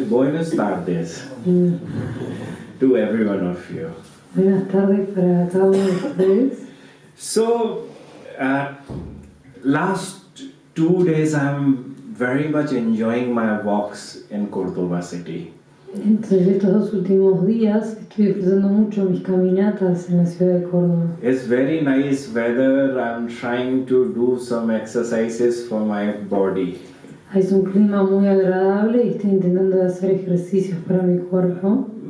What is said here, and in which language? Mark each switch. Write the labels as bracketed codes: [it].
[es] Buenas tardes [en] to every one of you. [es] Buenas tardes para cada uno de ustedes. [en] So, last 2 days I'm very much enjoying my walks in Córdoba city. [es] Entonces estos 2 últimos días estoy disfrutando mucho mis caminatas en la ciudad de Córdoba. [en] It's very nice weather. I'm trying to do some exercises for my body. [es] Es un clima muy agradable y estoy intentando hacer ejercicios para mi cuerpo.